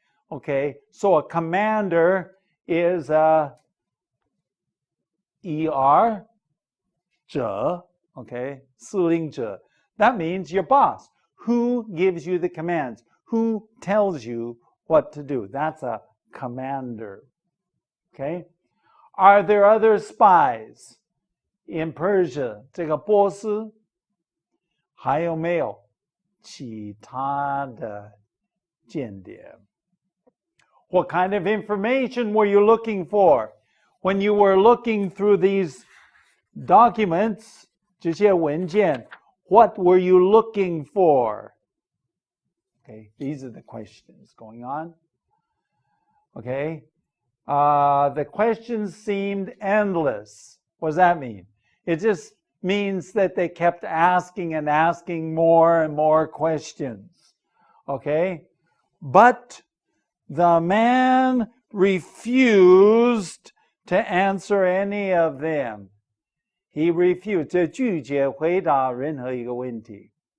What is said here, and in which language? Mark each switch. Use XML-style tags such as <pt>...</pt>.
<en>Okay, so a commander is a ER 者. Okay, 司令者.That means your boss. Who gives you the commands? Who tells you what to do? That's a commander. Okay, are there other spies in Persia?</en> <zh>这个波斯还有没有其他的间谍?</zh> <en>What kind of information were you looking for when you were looking through these documents?</en> <zh>这些文件,</zh> <en>what were you looking for? Okay, these are the questions going on. Okay, the questions seemed endless. What does that mean? It just means that they kept asking and asking more and more questions. Okay, but the man refused to answer any of them. He refused.</en> <zh>拒绝回答任何一个问题。</zh>